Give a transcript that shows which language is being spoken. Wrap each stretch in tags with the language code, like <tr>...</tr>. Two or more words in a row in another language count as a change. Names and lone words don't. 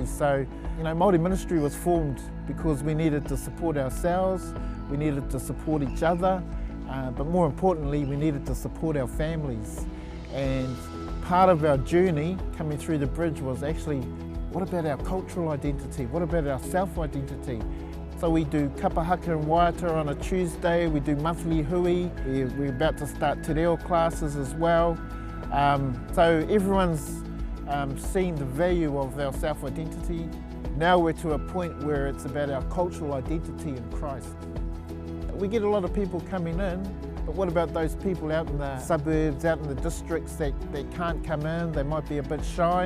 <en>So, you know, Māori ministry was formed because we needed to support ourselves, we needed to support each other, but more importantly, we needed to support our families. And part of our journey coming through the Bridge was actually, what about our cultural identity? What about our self-identity? So we do</en> <mi>kapa haka</mi> <en>and waiata on a Tuesday, we do monthly hui, we're about to start</en> <mi>te reo</mi> <en>classes as well. So everyone's seen the value of our self-identity. Now we're to a point where it's about our cultural identity in Christ. We get a lot of people coming in, but what about those people out in the suburbs, out in the districts that can't come in, they might be a bit shy.</en>